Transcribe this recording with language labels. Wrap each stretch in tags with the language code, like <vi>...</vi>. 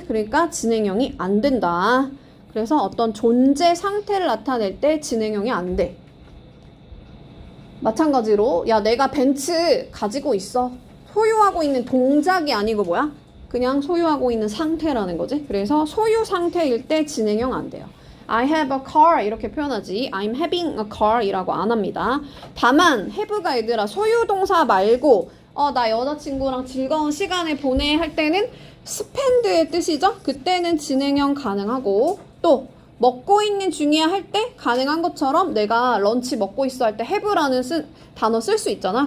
<ko>그러니까 진행형이 안 된다. 그래서 어떤 존재 상태를 나타낼 때 진행형이 안 돼. 마찬가지로 야 내가 벤츠 가지고 있어. 소유하고 있는 동작이 아니고 뭐야? 그냥 소유하고 있는 상태라는 거지. 그래서 소유 상태일 때 진행형 안 돼요.</ko> <en>I have a car</en> <ko>이렇게 표현하지</ko> <en>I'm having a car</en> <ko>이라고 안 합니다. 다만 have가 얘들아 소유 동사 말고 나 여자친구랑 즐거운 시간을 보내 할 때는 spend의 뜻이죠. 그때는 진행형 가능하고 또 먹고 있는 중이야 할 때 가능한 것처럼 내가 런치 먹고 있어 할 때 have라는 단어 쓸 수 있잖아.</ko>